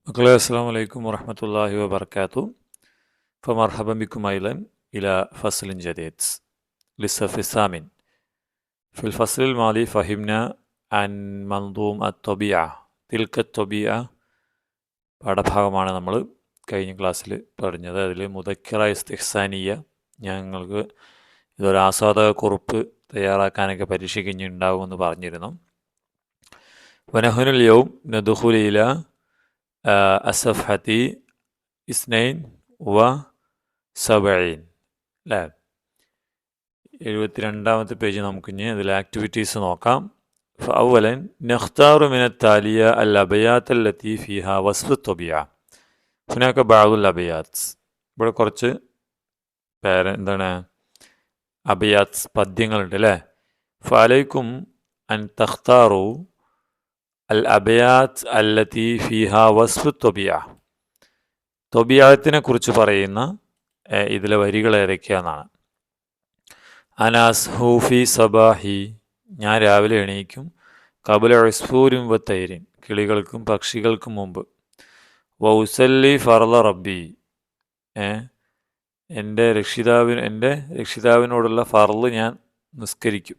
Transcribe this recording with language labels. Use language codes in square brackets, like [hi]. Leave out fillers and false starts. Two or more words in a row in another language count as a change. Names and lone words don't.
[ar] الله السلام عليكم ورحمة الله وبركاته. فمرحبا بكم أيضا إلى فصل جديد للصف الثامن. في الفصل الماضي فهمنا عن منظوم الطبيعة. تلك الطبيعة [ml] പാഠഭാഗമാണ് നമ്മൾ കഴിഞ്ഞ ക്ലാസ്സിൽ പറഞ്ഞത്. അതിൽ [ar] مذكرة استحسانية [ml] ഞങ്ങൾക്ക് ഇതൊരു ആസ്വാദകക്കുറിപ്പ് തയ്യാറാക്കാനൊക്കെ പരീക്ഷിക്കുന്നുണ്ടാവുമെന്ന് പറഞ്ഞിരുന്നു. [ar] ونحن اليوم ندخل إلى الصفحة اثنين وسبعين. [ml] അല്ലേ, 72ാമത്തെ പേജ് നമുക്കിനി അതിൽ ആക്ടിവിറ്റീസ് നോക്കാം. [ar] فأولا نختار من التالية الأبيات التي فيها وصف الطبيعة. هناك بعض الأبيات. [ml] ഇവിടെ കുറച്ച് എന്താണ് അബിയാത്ത് പദ്യങ്ങളുണ്ട് അല്ലേ. [ar] فعليكم أن تختاروا الأبيات التي فيها وصف الطبيعة. [ml] തൊബിയാത്തിനെ കുറിച്ച് പറയുന്ന ഇതിലെ വരികൾ ഏതൊക്കെയാണെന്നാണ്. [ar] أنا أصحو صباحا, [ml] ഞാൻ രാവിലെ എണീക്കും. [ar] قبل عصفور وطير, [ml] കിളികൾക്കും പക്ഷികൾക്കും മുമ്പ്. [ar] وأصلي فرض ربي, [ml] എൻ്റെ രക്ഷിതാവിനോടുള്ള ഫർള് ഞാൻ നിസ്കരിക്കും.